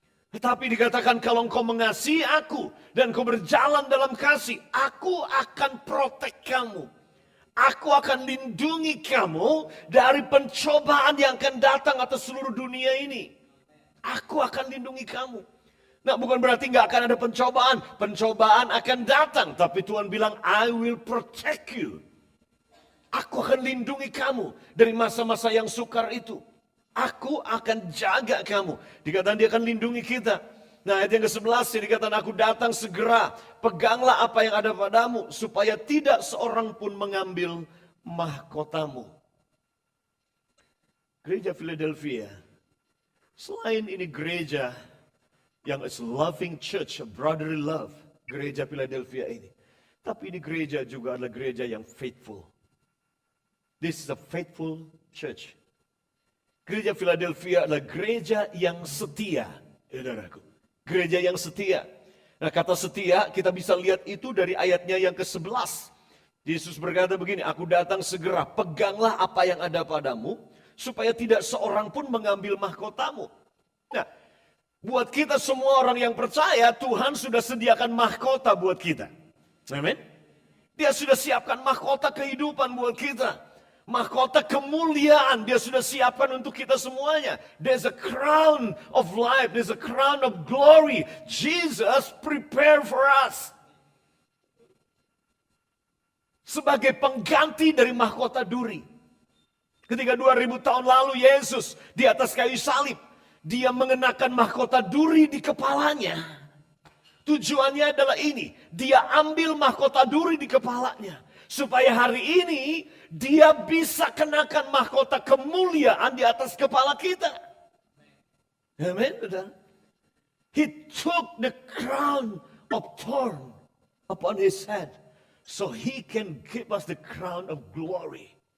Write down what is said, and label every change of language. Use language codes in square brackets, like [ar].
[id] Tetapi dikatakan kalau engkau mengasihi Aku dan engkau berjalan dalam kasih, Aku akan protek kamu. Aku akan lindungi kamu dari pencobaan yang akan datang atas seluruh dunia ini. Aku akan lindungi kamu. Nah, bukan berarti nggak akan ada pencobaan. Pencobaan akan datang. Tapi Tuhan bilang, [en] I will protect you. [id] Aku akan lindungi kamu dari masa-masa yang sukar itu. Aku akan jaga kamu. Dikatakan dia akan lindungi kita. Nah, ayat yang ke-11 dikatakan aku datang segera. Peganglah apa yang ada padamu supaya tidak seorang pun mengambil mahkotamu. Gereja Philadelphia, selain ini gereja yang [en] is loving church, brotherly love, [id] gereja Philadelphia ini. Tapi ini gereja juga adalah gereja yang faithful. [en] This is a faithful church. [id] Gereja Philadelphia adalah gereja yang setia, saudaraku. Gereja yang setia. Nah, kata setia kita bisa lihat itu dari ayatnya yang ke-11. Yesus berkata begini, aku datang segera, peganglah apa yang ada padamu, supaya tidak seorang pun mengambil mahkotamu. Nah, buat kita semua orang yang percaya, Tuhan sudah sediakan mahkota buat kita. Amin. Dia sudah siapkan mahkota kehidupan buat kita. Mahkota kemuliaan dia sudah siapkan untuk kita semuanya. [en] There's a crown of life, there's a crown of glory. Jesus prepared for us. [id] Sebagai pengganti dari mahkota duri. Ketika 2000 tahun lalu Yesus di atas kayu salib, dia mengenakan mahkota duri di kepalanya. Tujuannya adalah ini, dia ambil mahkota duri di kepalanya. Supaya hari ini dia bisa kenakan mahkota kemuliaan di atas kepala kita. Amen. [en] He took the crown of thorn upon his head. So he can give us the crown of glory.